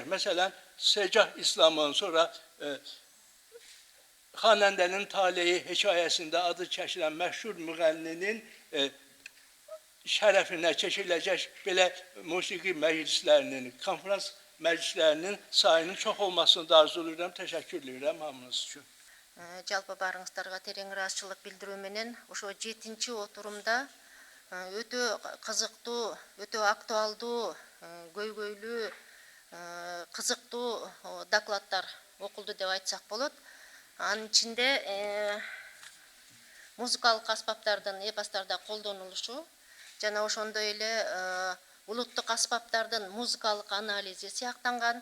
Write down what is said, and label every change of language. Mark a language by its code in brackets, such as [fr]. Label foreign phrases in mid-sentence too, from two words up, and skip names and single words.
[az] Məsələn, Segah İslam'ın sonra Xanəndənin Taleyi hekayəsində adı çəkilən məşhur müğənninin şərəfinə keçiriləcək belə musiqi məclislərinin, konferans məclislərinin sayının çox olmasını da arzulayıram. Təşəkkür edirəm hamınız üçün. [ky] Жалпы барыңыздарга терең ыраазычылык билдирүү менен ошо 7-ci отурумда өтө кызыктуу, өтө актуалдуу, көйгөйлүү, кызыктуу докладдар окулду деп айтсак болот. Анын ичинде музыкалык аспаптардын эпостарда колдонулушу, жана ошондой эле улуттук аспаптардын музыкалык анализи сыяктанган.